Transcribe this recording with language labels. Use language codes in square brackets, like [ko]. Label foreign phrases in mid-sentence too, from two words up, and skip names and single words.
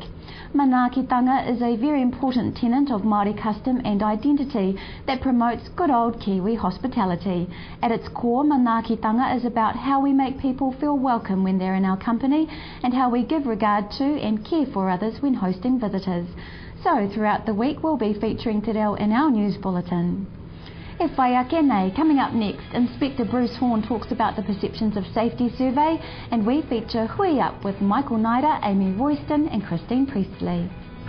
[en] Manaakitanga is a very important tenet of Māori custom and identity that promotes good old Kiwi hospitality. At its core, manaakitanga is about how we make people feel welcome when they're in our company and how we give regard to and care for others when hosting visitors. So, throughout the week, we'll be featuring [mi] Te Reo [en] in our news bulletin. [mi] E whai ake nei. [en] Coming up next, Inspector Bruce Horn talks about the Perceptions of Safety survey, and we feature Hui Up with Michael Nida, Amy Royston and Christine Priestley.